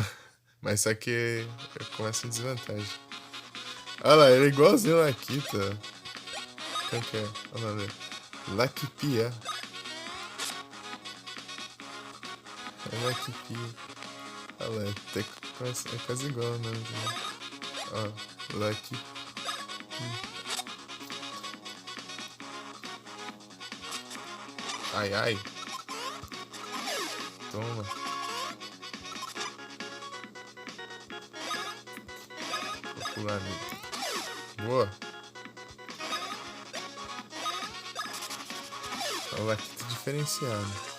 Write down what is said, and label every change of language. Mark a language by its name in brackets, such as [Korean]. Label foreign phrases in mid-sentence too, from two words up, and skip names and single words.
[Portuguese] Mas só que eu começo em desvantagem. Olha lá, ele é igualzinho o Laquito. Quem que é? Olha lá, Laquipia. É Laquipia. Olha lá, é quase igual o nome. Ó, Laquipia. Ai, ai. Toma. Vou pular nele. Boa. O Laquito diferenciado.